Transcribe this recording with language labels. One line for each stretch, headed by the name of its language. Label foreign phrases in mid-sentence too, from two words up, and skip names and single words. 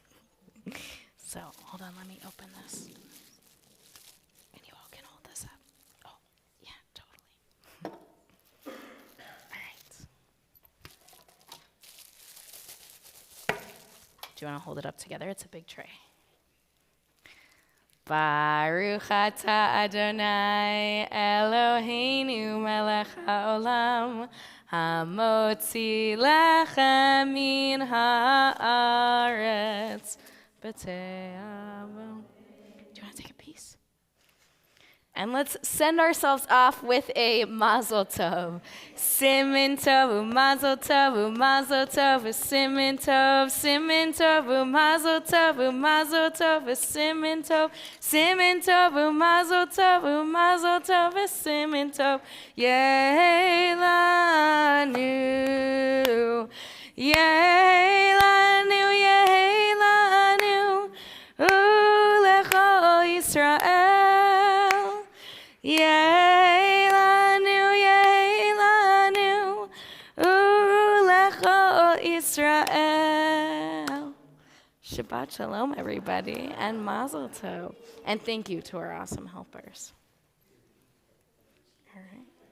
English: So, hold on, let me open this. And you all can hold this up. Oh, yeah, totally. All right. Do you want to hold it up together? It's a big tray.
Hebrew: ברוך אתה אדוני אלוהינו מלך העולם המוציא לחם מן הארץ בתיאבון.
English: Do you want to take a piece? And let's send ourselves off with a
Hebrew: מזל טוב. סימן טוב, מזל טוב, מזל טוב, סימן טוב, מזל טוב, מזל טוב, סימן טוב, מזל טוב, מזל טוב, סימן טוב. יהא לנו, יהא לנו, יהא לנו, ולכל ישראל. יהא לנו, יהא לנו, ולכל ישראל. שבת שלום,
English: everybody, and
Hebrew: מזל טוב.
English: And thank you to our awesome helpers. All right.